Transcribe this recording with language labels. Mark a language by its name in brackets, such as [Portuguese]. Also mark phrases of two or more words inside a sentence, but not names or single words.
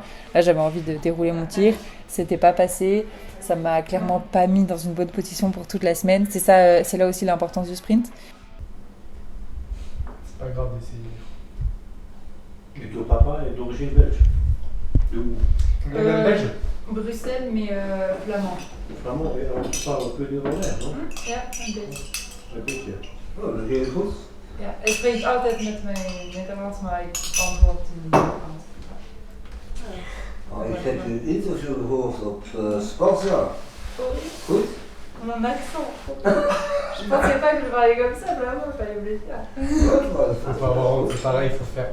[French] Là j'avais envie de dérouler mon tir, c'était pas passé, ça m'a clairement pas mis dans une bonne position pour toute la semaine. C'est là aussi l'importance du sprint. C'est pas grave d'essayer. Et ton papa est d'origine belge? De où? Belge? Bruxelles, mais flamand. Flamand, on parle que néerlandais, non? [Dutch] Ja, een beetje. Een beetje. Oh, dat is heel goed. Ja, ik spreek altijd met mijn Nederlands, maar ik antwoord in Frans. Ik heb een interview gehoord op Sportza. Goed? [French] Mon accent. Je pensais pas que je parlais comme ça, vraiment, il fallait me le dire. Faut pas avoir honte, c'est pareil, il faut faire.